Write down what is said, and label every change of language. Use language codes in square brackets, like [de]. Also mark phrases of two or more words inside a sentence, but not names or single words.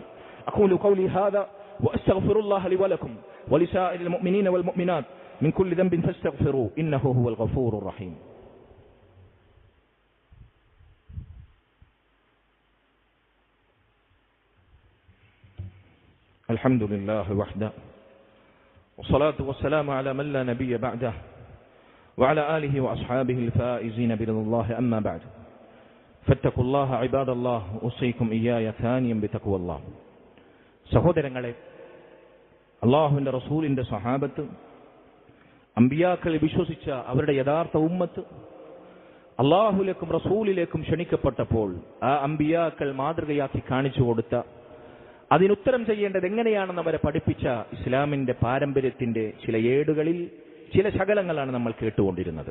[ar] أقول قولي هذا وأستغفر الله لي ولكم ولسائر المؤمنين والمؤمنات من كل ذنب فاستغفروه إنه هو الغفور الرحيم. الحمد لله وحده والصلاة والسلام على من لا نبي بعده وعلى آله وأصحابه الفائزين برضا الله أما بعد فاتقوا الله عباد الله أوصيكم إياي ثانيا بتقوى الله. [ml] സഹോദരങ്ങളെ, അല്ലാഹുവിന്റെ റസൂലിന്റെ സഹാബത്ത്, അമ്പിയാക്കളെ വിശ്വസിച്ച അവരുടെ യഥാർത്ഥ ഉമ്മത്ത് അല്ലാഹുവിലേക്കും റസൂലിലേക്കും ക്ഷണിക്കപ്പെട്ടപ്പോൾ ആ അമ്പിയാക്കൾ മാതൃകയാക്കി കാണിച്ചു കൊടുത്ത, അതിനുത്തരം ചെയ്യേണ്ടത് എങ്ങനെയാണെന്ന് അവരെ പഠിപ്പിച്ച ഇസ്ലാമിന്റെ പാരമ്പര്യത്തിന്റെ ചില ഏടുകളിൽ ചില ശകലങ്ങളാണ് നമ്മൾ കേട്ടുകൊണ്ടിരുന്നത്.